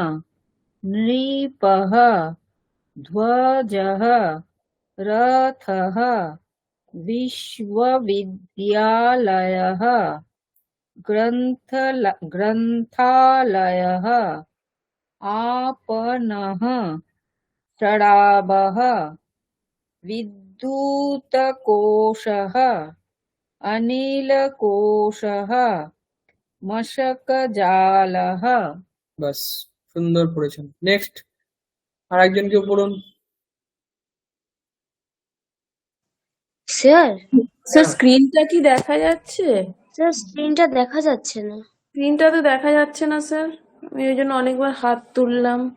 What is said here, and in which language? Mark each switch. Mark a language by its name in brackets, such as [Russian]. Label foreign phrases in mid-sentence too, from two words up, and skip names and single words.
[Sanskrit] नृपः ध्वजः रथः विश्वविद्यालयः ग्रन्थालयः आपणः शराबः विद्युत्कोशः अनिलकोशः मशकजालः [Bangla] বাস সুন্দর পড়েছেন নেক্সট আর একজন কেউ পড়ুন স্যার স্যার স্ক্রিনটা কি দেখা যাচ্ছে? স্যার স্ক্রিনটা দেখা যাচ্ছে না। স্ক্রিনটা তো দেখা যাচ্ছে না স্যার, আমি ওই জন্য অনেকবার হাত তুললাম।